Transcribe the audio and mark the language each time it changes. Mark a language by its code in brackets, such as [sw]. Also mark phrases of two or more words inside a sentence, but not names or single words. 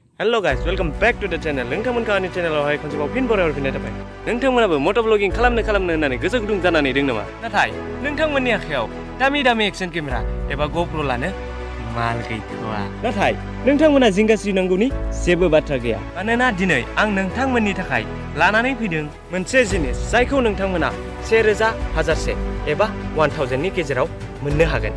[en] hello guys welcome back to the channel नोंथांमोनखौ आंनि चैनेलावहाय खनसेबाव फिन बरायहरफिननाय थाबाय। [brx] नोंथांमोनाबो मट' ब्लगिं खालामनो होननानै गोसो गुदुं जानानै दं नामा? नाथाय नोंथांमोननि आखायाव दामि [en] action camera [brx] एबा GoPro लानो माल गैथ'आ। नाथाय नोंथांमोना जिंगासिनांगौनि जेबो बाथ्रा गैया, मानोना दिनै आं नोंथांमोननि थाखाय लानानै फैदों मोनसे जिनिस जायखौ नोंथांमोना 1000 1000 एबा 1000 नि गेजेराव मोननो हागोन।